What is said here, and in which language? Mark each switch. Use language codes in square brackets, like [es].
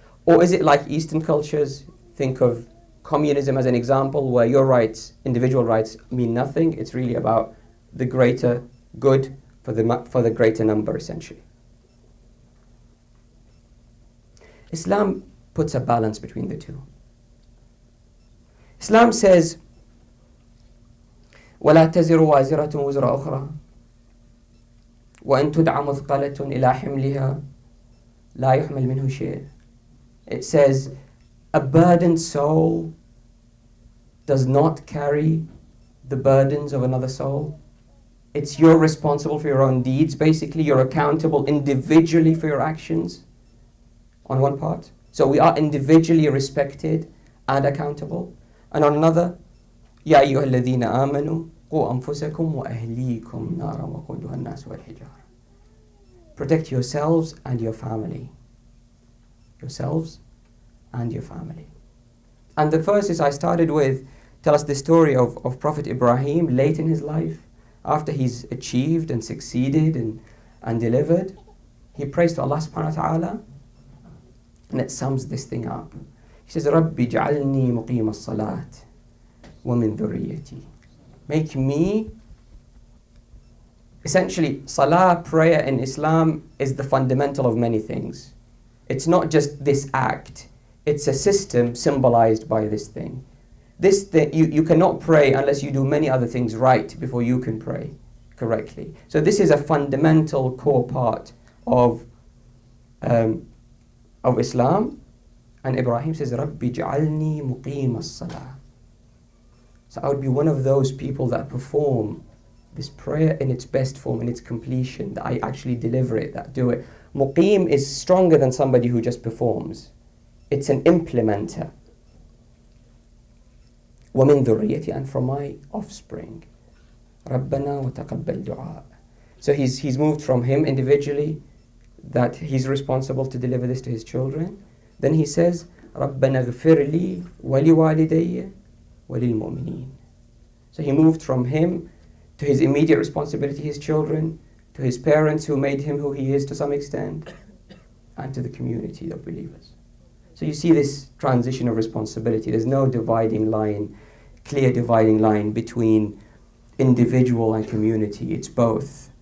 [en] Or is it like Eastern cultures? Think of communism as an example, where your rights, individual rights, mean nothing. It's really about the greater good for the greater number, essentially. Islam puts a balance between the two. Islam says, [ar] وَلَا تَزِرُ وَازِرَةٌ وِزْرَ أُخْرَى وَإِن تُدْعَ مُثْقَلَةٌ إِلَى حِمْلِهَا لَا يُحْمَلْ مِنْهُ شَيْءٌ. [en] It says, a burdened soul does not carry the burdens of another soul. You're responsible for your own deeds, basically. You're accountable individually for your actions, on one part. So we are individually respected and accountable. And on another, [ar] يَا أَيُّهَا الَّذِينَ آمَنُوا قُوا أَنفُسَكُمْ وَأَهْلِيكُمْ نَارًا وَقُودُهَا النَّاسُ وَالْحِجَارَةُ. [en] Protect yourselves and your family. Yourselves and your family. And the verses I started with tell us the story of Prophet Ibrahim late in his life, after he's achieved and succeeded and delivered. He prays to Allah subhanahu wa ta'ala, and it sums this thing up. He says, [ar] رَبِّ جَعَلْنِي مُقِيمَ الصَّلَاةِ وَمِن ذُرِّيَّتِي. [en] Make me, essentially, salah, prayer in Islam is the fundamental of many things. It's not just this act. It's a system symbolized by this thing. This thing, you cannot pray unless you do many other things right before you can pray correctly. So this is a fundamental core part of Islam. And Ibrahim says, [ar] رَبِّ جَعَلْنِي مُقِيمَ الصَّلَاةِ. [en] So I would be one of those people that perform this prayer in its best form, in its completion, that I actually deliver it, that do it. Muqim is stronger than somebody who just performs. It's an implementer. [ar] وَمِن ذُرِّيَّتِي, [en] and from my offspring. [ar] رَبَّنَا وَتَقَبَّلْ دُعَاء. [en] So he's moved from him individually, that he's responsible to deliver this to his children. Then he says, [ar] رَبَّنَا اغْفِرْ لِي وَلِوَالِدَيَّ وَلِلْمُؤْمِنِينَ. [en] So he moved from him to his immediate responsibility, his children, to his parents who made him who he is to some extent, and to the community of believers. So you see this transition of responsibility. There's no dividing line, clear dividing line between individual and community. It's both.